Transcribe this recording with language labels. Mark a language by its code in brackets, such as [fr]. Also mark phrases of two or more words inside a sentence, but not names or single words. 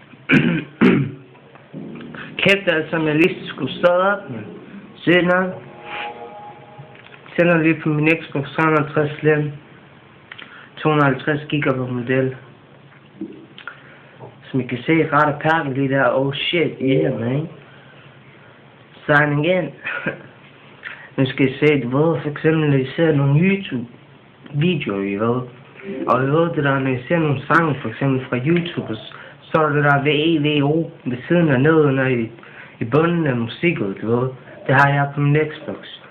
[da] Kæft, som jeg lige skulle stå op med. Sender lige på min Xbox 360 Slim. 250 GB model. Som I kan se, ret og pakken lige der. [en] Oh shit, yeah man. Signing in. [da] Nu skal I se, hvor for eksempel når I ser nogle YouTube-videoer, I ved. Og I ved det der, når I ser nogle sange, for eksempel fra YouTube, så er det der VEVO ved siden af nedenunder i bunden af musikken, du ved. Det har jeg på min Xbox.